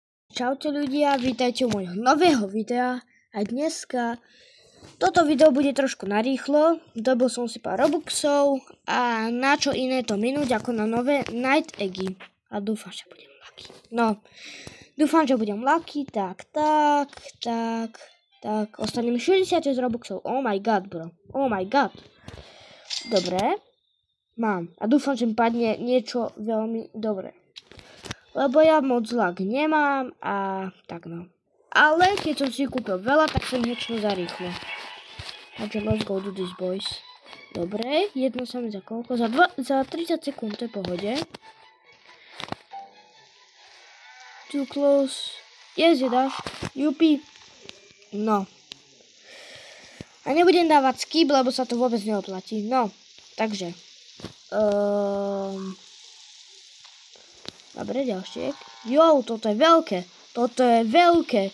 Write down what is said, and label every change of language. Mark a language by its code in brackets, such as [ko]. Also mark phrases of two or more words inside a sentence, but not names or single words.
[sk] Čaute ľudia, vítajte u môjho nového videa a dneska toto video bude trošku narýchlo. Dobil som si pár robuxov a na čo iné to minúť ako na nové Night Eggy. A dúfam, že budem lucky. No, dúfam, že budem lucky, tak. Ostane mi 66 robuxov, [en] oh my god bro, oh my god. [sk] Dobre, mám a dúfam, že mi padne niečo veľmi dobré. Lebo ja moc lag nemám a tak no. Ale keď som si kúpil veľa, tak som niečo zarýchlo. [en] Takže let's go do this boys. [sk] Dobre, jedno sa mi za koľko? Za 30 sekúnd, to je pohode. [en] Too close. Yes, [sk] je dáš. Jupi. No. A nebudem dávať skip, lebo sa to vôbec neoplatí. No, takže. Dobre, ďalšie. Jo, toto je veľké. Toto je veľké.